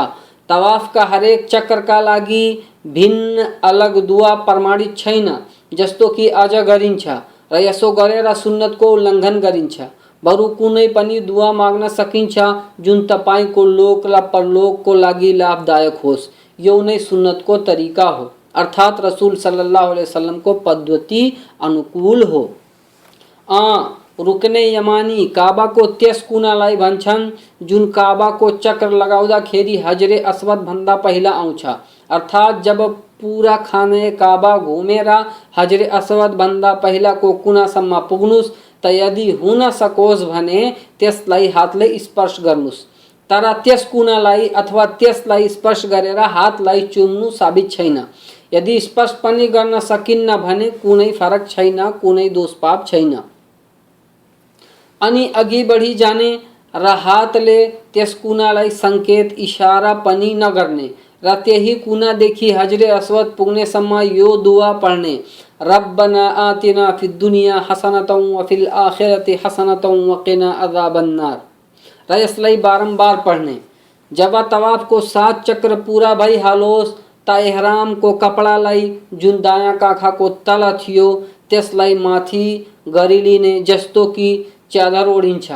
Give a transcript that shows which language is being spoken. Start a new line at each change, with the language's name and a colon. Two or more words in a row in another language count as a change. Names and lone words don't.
Nepali: तवाफका हरेक चक्रका लागि भिन्न अलग दुआ प्रमाणित छैन, जस्तो कि आज गरिन्छ र यसो गरेर सुन्नतको उल्लङ्घन गरिन्छ। बरु कुनै पनि दुआ माग्न सकिन्छ जुन तपाईको लोक र परलोकको लागि लाभदायक होस्। यो नै सुन्नतको तरिका हो, अर्थात रसूल
Arabic: صلى الله عليه وسلم
Nepali: को पद्धति अनुकूल हो। रुकने यमानी काबा को त्यस कुनालाई भन्छन् जुन काबा को चक्र लगाउँदाखेरि हजरे अस्वद भन्दा पहिला आउँछ। अर्थात जब पूरा खाने काबा घुमेर हजरे अस्वद भन्दा पहिलाको कुनासम्म पुग्नुस् त यदि हुन सकोस् भने त्यसलाई हातले स्पर्श गर्नुस्। तर त्यस कुनालाई अथवा त्यसलाई स्पर्श गरेर हातलाई चुम्नु साबित छैन। यदि स्पर्श पनि गर्न सकिन्न भने कुनै फरक छैन, कुनै दोष पाप छैन। अनि अघि बढी जाने र हातले त्यस कुनालाई संकेत इशारा पनि नगर्ने र त्यही कुनादेखि हजरे अस्वद पुग्नेसम्म यो दुआ पढ्ने,
Arabic: ربنا آتنا في الدنيا حسنة وفي الآخرة حسنة وقنا عذاب النار
Nepali: र यसलाई बारम्बार पढ्ने। जब तवाफको 7 चक्र पूरा भइहालोस् त एहरामको कपडालाई जुन दायाँ काखाको तल थियो त्यसलाई माथि गरिलिने, जस्तो कि चादर ओढिन्छ।